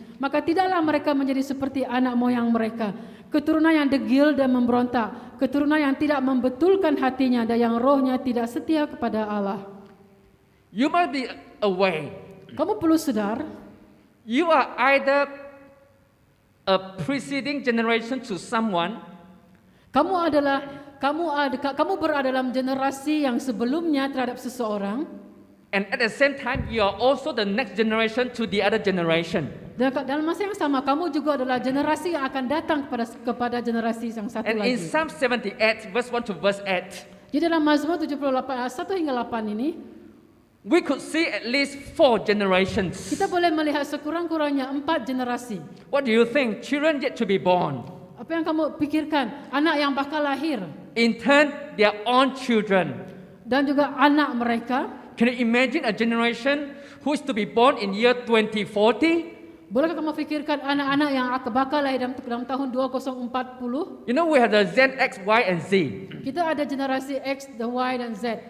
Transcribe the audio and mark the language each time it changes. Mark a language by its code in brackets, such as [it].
[ms] Maka tidaklah mereka menjadi seperti anak moyang mereka, keturunan yang degil dan memberontak, keturunan yang tidak membetulkan hatinya dan yang rohnya tidak setia kepada Allah. [en] You must be aware. [ms] Kamu perlu sadar, [en] You are either a preceding generation to someone, [ms] kamu berada dalam generasi yang sebelumnya terhadap seseorang, [en] and at the same time, you are also the next generation to the other generation. [ms] dan dalam masa yang sama kamu juga adalah generasi yang akan datang kepada generasi yang satu [en] And in [ms] lagi. [en] Psalm 78, verse 1 to verse 8, [ms] Jadi dalam Mazmur 78 ayat 1 hingga 8 ini, [en] we could see at least 4 generations. [ms] kita boleh melihat sekurang-kurangnya 4 generasi. [en] What do you think? Children yet to be born. [ms] Apa yang kamu pikirkan? Anak yang bakal lahir [en] In turn, their own children. [ms] dan juga anak mereka. [en] Can you imagine a generation who is to be born in year 2040? [ms] Bolehkah kamu pikirkan anak-anak yang bakal lahir dalam tahun 2040? [en] You know, we have the Z, X, Y, and Z. [ms] Kita ada generasi X, Y dan Z.